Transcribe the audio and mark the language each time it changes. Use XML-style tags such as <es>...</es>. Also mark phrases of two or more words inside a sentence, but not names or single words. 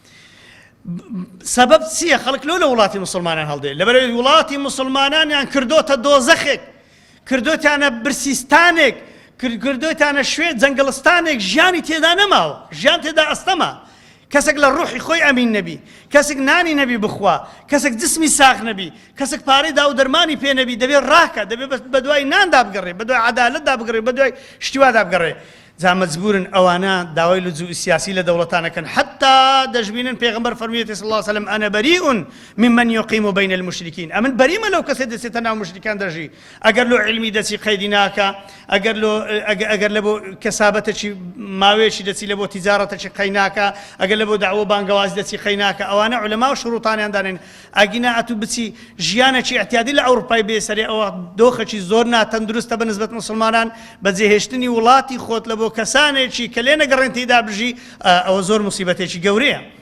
<ckb>سەبەب چییە خەڵک لۆ لە وڵاتی مسلمانان هەڵدێ لەبەرەوەی وڵاتی مسلمانانیان کردۆتە دۆزەخێک کردۆتیانە برسیستانێک کردۆتیانە شوێ جەنگڵستانێک ژیانی تێدا نەماوە ژیان تێدا ئەستەما کەسێک لە ڕوحی خۆی ئەمین نەبی کەسێک نانی نەبی بخوا کەسێک جسمی ساغ نەبی کەسێک پارەی دا و دەرمانی پێ نەبی دەبێت ڕاکە دەبێت بە دوای ناندا بگەڕێ بە دوای عەدالەتدا بگەڕێ بە دوای شتیوادا بگەڕێ جا مەجبورن ئەوانە داوای لجوئی سیاسی لە دەوڵەتانەکەن حتا دەژبینن پێغەمبەر فەرموویەتی</ckb> <ar>صلی الله عليه وسلم أنا بريء ممن يقيم بين المشركين</ar> <ckb>ئەمن بەریمە لەو کەسێ دەچێتە ناو مشریکان دەژی ئەگەر لۆ علمی دەچی قەیدی ناکە ئەگەر لە بۆ کەسابەتێکی ماوەیەکی دەچی لە بۆ تیجارەتێکی قەی ناکە ئەگەر لە بۆ داعوە بانگەوازی دەچی قەی ناکە ئەوانە عولەما و شروطانیان دانێن ئەگینا ئەتوو بچی ژیانێکی اعتیادی لە ئەوروپای بێسەرێ ئەوە دۆخێکی زۆر ناتەندروستە بەنسبەت مسلمانان بەجێهێشتنی وڵاتی خۆت لە بۆ کەسانێکی کە لێ نەگەڕێن تێیدا بژی ئەوە زۆر موسیبەتێکی گەورەیە</ckb>